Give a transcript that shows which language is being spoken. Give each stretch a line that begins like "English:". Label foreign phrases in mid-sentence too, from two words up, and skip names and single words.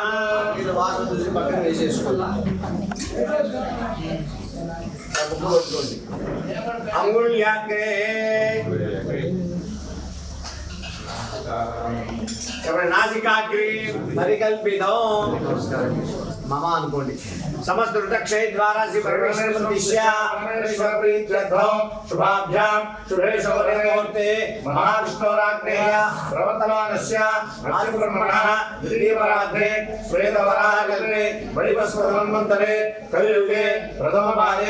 Telugu: నీళ్ళు వాసన చూసి పక్కన వేసేసుకోండి
Sanskrit: అంగుళ్యాగ్రే నాసికాగ్రే పరికల్పితం
Telugu: మమ అనుకోండి
Sanskrit: समस्त वृतक्षय द्वारा श्री परमेश्वर शुभाभ्यां शुभे मुहूर्ते महाविष्णोराग्नेय प्रवर्तमानस्य आदिब्रह्मणः द्वितीयपरार्धे श्वेतवराहकल्पे वैवस्वतमन्वन्तरे कलियुगे प्रथमपादे